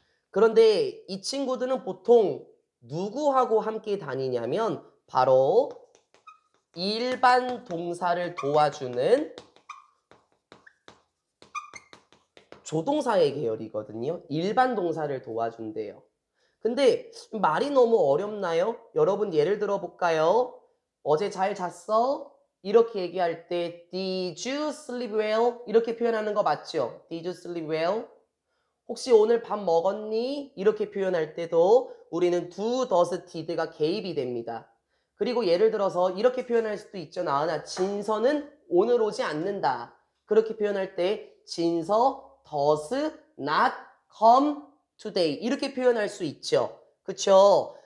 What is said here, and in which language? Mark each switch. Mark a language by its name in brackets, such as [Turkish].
[Korean] 그런데 이 친구들은 보통 누구하고 함께 다니냐면 바로 일반 동사를 도와주는 조동사의 계열이거든요. 일반 동사를 도와준대요. 근데 말이 너무 어렵나요? 여러분 예를 들어 볼까요? 어제 잘 잤어? 이렇게 얘기할 때 [English] Did you sleep well? [Korean] 이렇게 표현하는 거 맞죠? [English] Did you sleep well? [Korean] 혹시 오늘 밥 먹었니? 이렇게 표현할 때도 우리는 do, does, did가 개입이 됩니다. 그리고 예를 들어서 이렇게 표현할 수도 있죠. 나은아, 진서는 오늘 오지 않는다. 그렇게 표현할 때 진서 [English] does not come today [Korean] 이렇게 표현할 수 있죠. 그쵸?